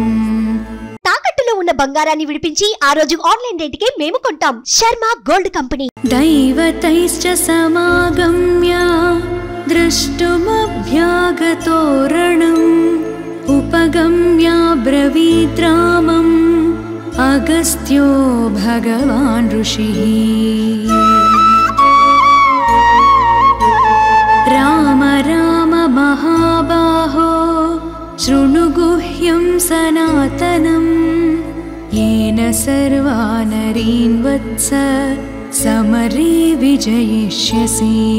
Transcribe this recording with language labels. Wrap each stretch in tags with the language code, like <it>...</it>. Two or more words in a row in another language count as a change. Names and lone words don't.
<te>తాకట్టులో ఉన్న బంగారాన్ని విడిపించి ఆ రోజు ఆన్లైన్ రేటుకే మేము కొంటాం. శర్మ గోల్డ్ కంపెనీ.</te> <sa>दैवतैश्च समागम्य द्रष्टुमभ्यागतो रणम् उपगम्य ब्रवीद् रामम् अगस्त्यो भगवान् ऋषिः। राम राम महाबाहो शृणु गुह्यं सनातनम् येन सर्वा नरीन् वत्स समरे विजयिष्यसि।</sa>